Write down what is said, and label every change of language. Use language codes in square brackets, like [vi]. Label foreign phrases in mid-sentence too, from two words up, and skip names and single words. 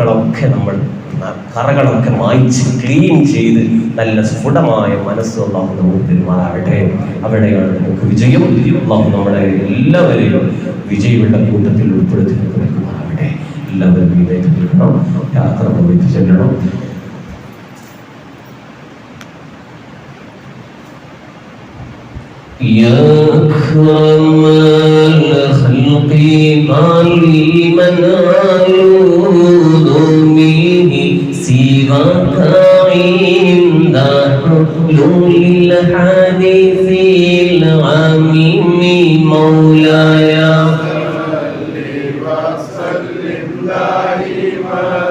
[ml] പാപങ്ങളൊക്കെ നമ്മൾ കറകളൊക്കെ മായ്ച്ച് ക്ലീൻ ചെയ്ത് നല്ല സ്ഫുടമായ മനസ്സ് അല്ലാഹു നമുക്ക് തരുമാറാകട്ടെ. അവിടെയാണ് നമുക്ക് വിജയം. അല്ലാഹു നമ്മളെ എല്ലാവരെയും വിജയിയുടെ കൂട്ടത്തിൽ ഉൾപ്പെടുത്തി കൊടുക്കുമാറാകട്ടെ. എല്ലാവരും വിജയിക്കണം, യാത്ര പോയി ചെല്ലണം. [ar] يا أكرم الخلق ما لي من أعوذ به سواك عند حلول الحديث العميم مولاي صل وسلم دائما